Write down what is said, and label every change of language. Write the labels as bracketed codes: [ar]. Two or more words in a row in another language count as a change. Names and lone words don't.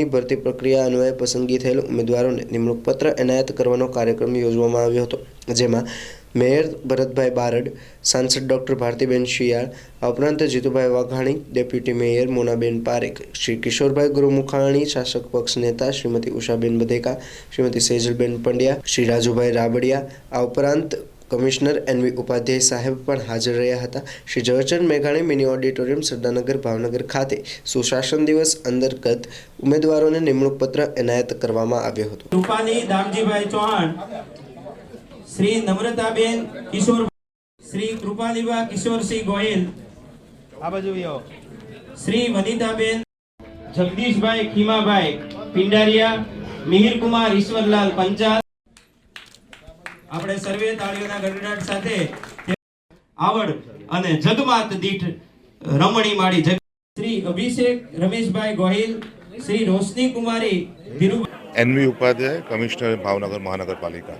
[gu] ભરતી પ્રક્રિયા અન્વયે પસંદગી થયેલ ઉમેદવારોને નિમણૂક પત્ર એનાયત કરવાનો કાર્યક્રમ યોજવામાં આવ્યો હતો, જેમાં મેયર ભરતભાઈ બારડ, સાંસદ ડૉક્ટર ભારતીબેન શિયાળ, આ ઉપરાંત જીતુભાઈ વાઘાણી, ડેપ્યુટી મેયર મોનાબેન પારેખ, શ્રી કિશોરભાઈ ગુરુમુખાણી, શાસક પક્ષ નેતા શ્રીમતી ઉષાબેન બધેકા, શ્રીમતી સેજલબેન પંડ્યા, શ્રી રાજુભાઈ રાબડિયા, આ ઉપરાંત કમિશનર એનવી ઉપાધ્યાય સાહેબ પણ હાજર રહ્યા હતા. શ્રી ઝવેરચંદ મેઘાણી મિની ઓડિટોરિયમ સરદારનગર ભાવનગર ખાતે સુશાસન દિવસ અંતર્ગત ઉમેદવારોને નિમણૂક પત્ર એનાયત કરવામાં આવ્યો હતો. રૂપાલી દામજીભાઈ ચૌહાણ, श्री नम्रताबेन किशोर, श्री कृपालीबा किशोरसिंह गोयल, श्री वनिताबेन जगदीशभाई खीमाभाई पिंडारिया, मिहिर कुमार ईश्वरलाल पंचाल. આપણે સર્વે તાળીઓના ગડગડાટ સાથે આવડ અને જગમાત દીઠ રમણી માડી શ્રી અભિષેક રમેશભાઈ ગોહિલ, શ્રી રોશની કુમારી ધીરુ, એનવી ઉપાધ્યાય, કમિશનર ભાવનગર મહાનગરપાલિકા.